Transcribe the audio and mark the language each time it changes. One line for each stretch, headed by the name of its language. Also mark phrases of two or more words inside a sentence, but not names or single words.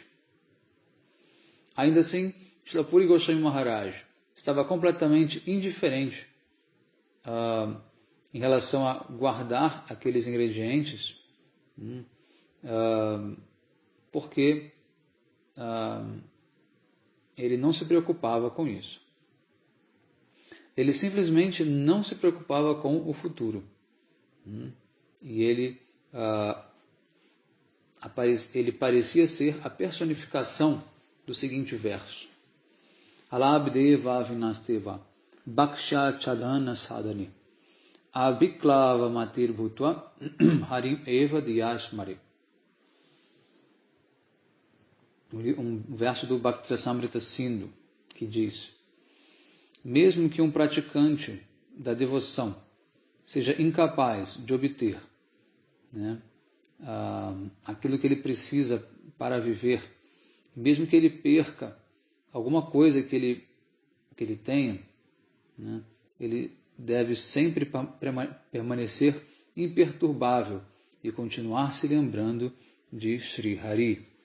Portuguese: Ainda assim, Srila Puri Goswami Maharaj estava completamente indiferente em relação a guardar aqueles ingredientes, porque ele não se preocupava com isso. Ele simplesmente não se preocupava com o futuro. E ele parecia ser a personificação do seguinte verso:
Sanskrit: Alabdeva vinasteva bhaksha chadana sadhani aviklava matir bhutva harim eva diyasmari.
Portuguese: Um verso do Bhakti-rasamrita Sindhu que diz: mesmo que um praticante da devoção seja incapaz de obter aquilo que ele precisa para viver, mesmo que ele perca alguma coisa que ele tenha, ele deve sempre permanecer imperturbável e continuar se lembrando de Sri Hari.